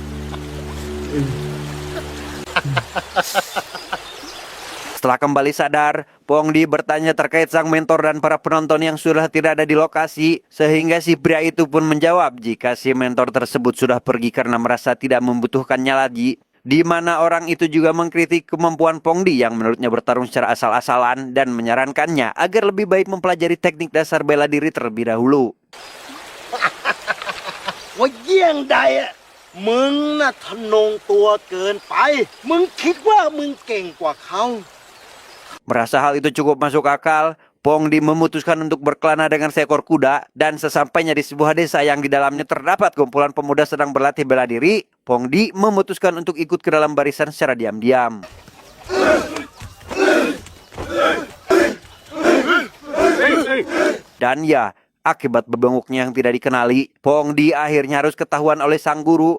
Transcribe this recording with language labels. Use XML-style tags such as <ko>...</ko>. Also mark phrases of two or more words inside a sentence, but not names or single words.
<id>Setelah kembali sadar, Pongdi bertanya terkait sang mentor dan para penonton yang sudah tidak ada di lokasi, sehingga si pria itu pun menjawab jika si mentor tersebut sudah pergi karena merasa tidak membutuhkannya lagi. Di mana orang itu juga mengkritik kemampuan Pongdi yang menurutnya bertarung secara asal-asalan dan menyarankannya agar lebih baik mempelajari teknik dasar bela diri terlebih dahulu.</id> <th>ว่าเยี่ยงใดอะมึงน่ะทะนงตัวเกินไปมึงคิดว่ามึงเก่งกว่าเขา</th> <id>Merasa hal itu cukup masuk akal, Pongdi memutuskan untuk berkelana dengan seekor kuda dan sesampainya di sebuah desa yang di dalamnya terdapat kumpulan pemuda sedang berlatih bela diri, Pongdi memutuskan untuk ikut ke dalam barisan secara diam-diam. Dan ya, akibat bebenguknya yang tidak dikenali, Pongdi akhirnya harus ketahuan oleh sang guru.</id>